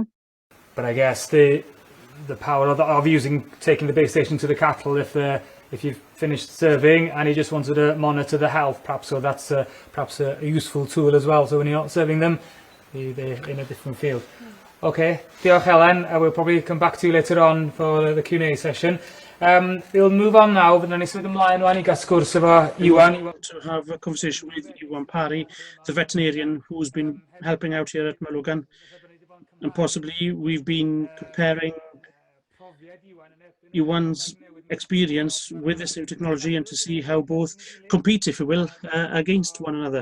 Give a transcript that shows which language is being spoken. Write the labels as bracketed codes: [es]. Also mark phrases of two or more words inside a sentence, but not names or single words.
[en] But I guess the power of taking the base station to the cattle, if you've finished serving and you just wanted to monitor the health, perhaps, so that's perhaps a useful tool as well. So when you're not serving them, they're in a different field. Okay, diolch Helen. We'll probably come back to you later on for the Q&A session. We'll move on now, but then it's [cy] symud ymlaen rwan I gael sgwrs efo Iwan. [en] To have a conversation with Iwan Parry, the veterinarian who's been helping out here at Moelogan, and possibly we've been comparing Iwan's experience with this new technology and to see how both compete, if you will, against one another.